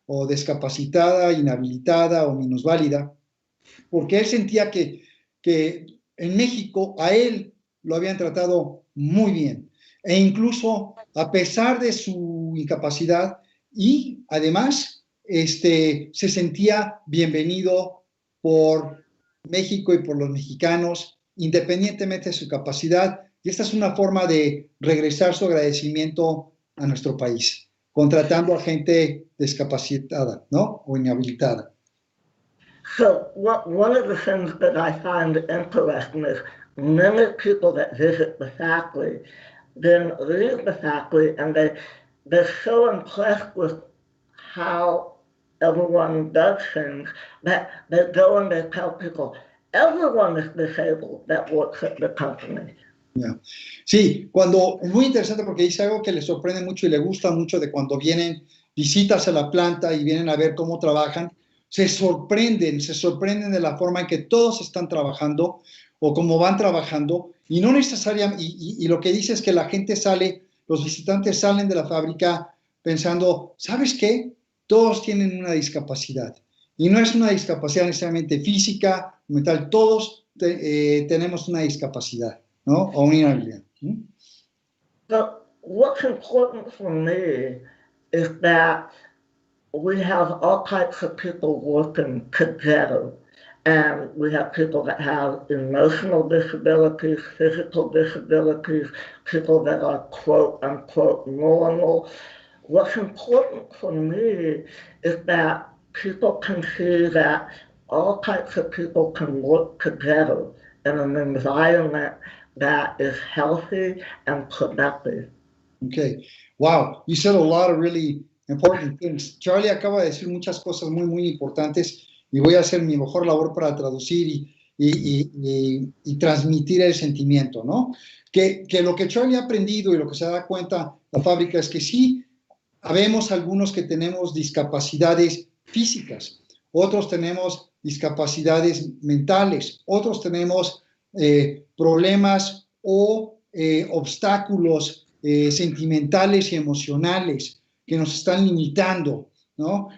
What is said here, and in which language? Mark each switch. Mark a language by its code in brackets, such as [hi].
[es] o discapacitada, inhabilitada o minusválida, porque él sentía que en México a él lo habían tratado muy bien, e incluso a pesar de su incapacidad, y además se sentía bienvenido por México y por los mexicanos, independientemente de su capacidad, y esta es una forma de regresar su agradecimiento a nuestro país, contratando a gente discapacitada, ¿no? O inhabilitada. [en] So one of the things that I find interesting is many people that visit the factory then leave the factory and they're so impressed with how everyone does things that they go and they tell people, everyone is disabled that works at the company. Yeah. [es] Sí, es muy interesante porque dice algo que le sorprende mucho y le gusta mucho de cuando vienen visitas a la planta y vienen a ver cómo trabajan, se sorprenden de la forma en que todos están trabajando o cómo van trabajando, y no necesariamente, y lo que dice es que la gente los visitantes salen de la fábrica pensando, ¿sabes qué? Todos tienen una discapacidad, y no es una discapacidad necesariamente física, mental, todos tenemos una discapacidad, ¿no? O una inhabilidad. [en] But what's important for me is that we have all types of people working together. And we have people that have emotional disabilities, physical disabilities, people that are quote unquote normal. What's important for me is that people can see that all types of people can work together in an environment that is healthy and productive. Okay. Wow. You said a lot of really important things. [es] Charly acaba de decir muchas cosas muy, muy importantes, y voy a hacer mi mejor labor para traducir y transmitir el sentimiento, ¿no? Que lo que Charly ha aprendido y lo que se da cuenta la fábrica es que sí, habemos algunos que tenemos discapacidades físicas, otros tenemos discapacidades mentales, otros tenemos problemas o obstáculos sentimentales y emocionales que nos están limitando, ¿no?